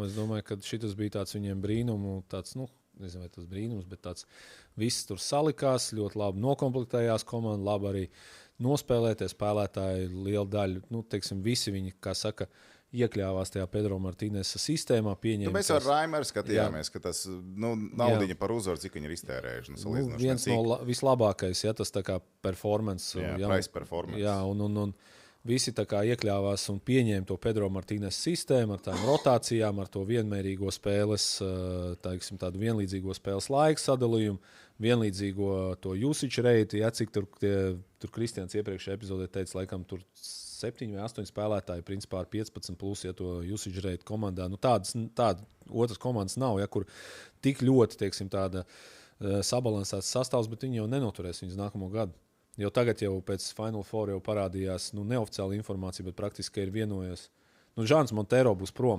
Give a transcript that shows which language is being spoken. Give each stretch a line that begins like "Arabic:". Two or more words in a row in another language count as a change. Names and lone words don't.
Latvian: Es domāju, ka šitas bija tāds viņiem brīnumu, tāds, nezinu, vai tas brīnums, bet tāds viss tur salikās, ļoti labi nokomplektējās komanda, labi arī nospēlētie spēlētāji, liela daļa, teiksim, visi viņi, kā saka, iekļāvās tajā Pedro Martīnesa sistēmā, pieņēma. Mēs ar Raimeru skatījāmies, ka tas naudiņa par uzvaru, cik viņi ir iztērējuši. Viens no vislabākais, tas tā kā performance.
English: Price performance.
Latvian: Jā, un visi tā kā iekļāvās un pieņēma to Pedro Martīnesa sistēmu ar tām rotācijām, ar to vienmērīgo spēles, tādu vienlīdzīgo spēles laiku sadalījumu, vienlīdzīgo to
English: usage rate,
Latvian: cik tur Kristians iepriekšējā epizodē teica, laikam tur 7 vai 8 spēlētāji, principā ar 15 plus, to
English: usage rate
Latvian: komandā. Tādas otras komandas nav, kur tik ļoti, teiksim, tāda sabalansēts sastāvs, bet viņi jau nenoturēs viņus nākamo gadu. Jo tagad jau pēc Final Four jau parādījās, neoficiāla informācija, bet praktiski ir vienojies. Žans Montero būs prom.